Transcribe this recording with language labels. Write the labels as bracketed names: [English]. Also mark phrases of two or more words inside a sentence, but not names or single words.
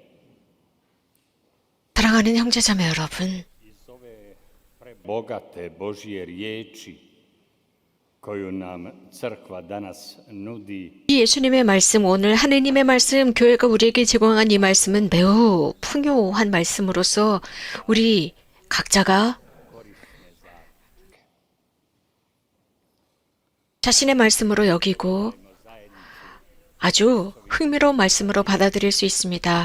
[Korean] 사랑하는 형제자매 여러분, [Croatian] iz ove prebogate Božje riječi koju nam crkva danas nudi, [Korean] 이 예수님의 말씀, 오늘 하느님의 말씀, 교회가 우리에게 제공한 이 말씀은 매우 풍요한 말씀으로서 우리 각자가 자신의 말씀으로 여기고 아주 흥미로운 말씀으로 받아들일 수 있습니다.